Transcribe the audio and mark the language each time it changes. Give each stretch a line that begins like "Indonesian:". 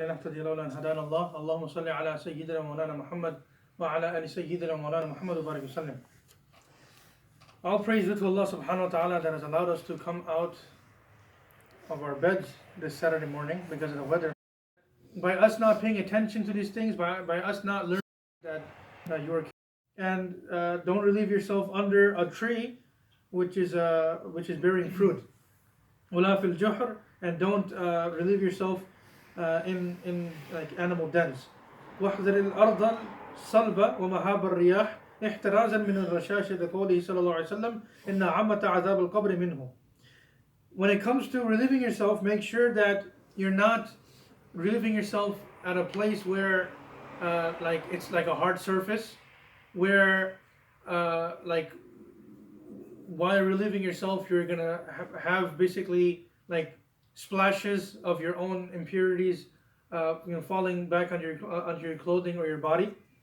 Arabic: نهتدي لولا أن هدانا الله اللهم صل على سيدنا مولانا محمد وعلى آل سيدنا مولانا محمد وبارك وسلم.
English: All praise to Allah subhanahu wa ta'ala that has allowed us to come out of our beds this Saturday morning because of the weather. By us not paying attention to these things, by us not learning that you are, and don't relieve yourself under a tree which is bearing fruit.
Arabic: ولا في الجحر,
English: and don't relieve yourself in like animal dens.
Arabic: واحذر الأرض الصلبة ومهاب الرياح احترازا من الرشاشة لقوله صلى الله عليه وسلم إن عامة عذاب القبر منه.
English: When it comes to relieving yourself, make sure that you're not relieving yourself at a place where like it's like a hard surface, where like while relieving yourself you're gonna have basically like splashes of your own impurities falling back on your clothing or your body.